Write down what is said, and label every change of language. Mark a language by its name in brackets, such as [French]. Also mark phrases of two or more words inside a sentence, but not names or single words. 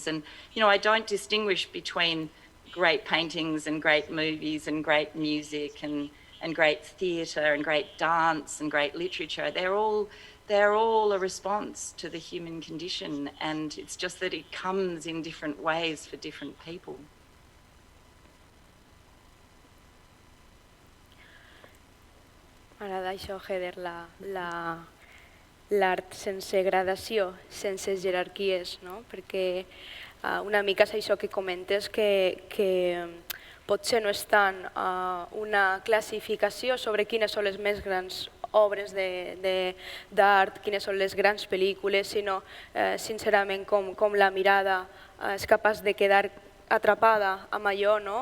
[English] And, I don't distinguish between great paintings and great movies and great music and and great theatre and great dance and great literature. They're all a response to the human condition, and it's just that it comes in different ways for different people. [Catalan] M'agrada això, Heather, l'art sense gradació, sense jerarquies, no? Perquè una mica és això que comentes, que potser no és tant una classificació sobre quines són les més grans obres d'art, quines són les grans pel·lícules, sinó sincerament com la mirada és capaç de quedar atrapada amb allò, no?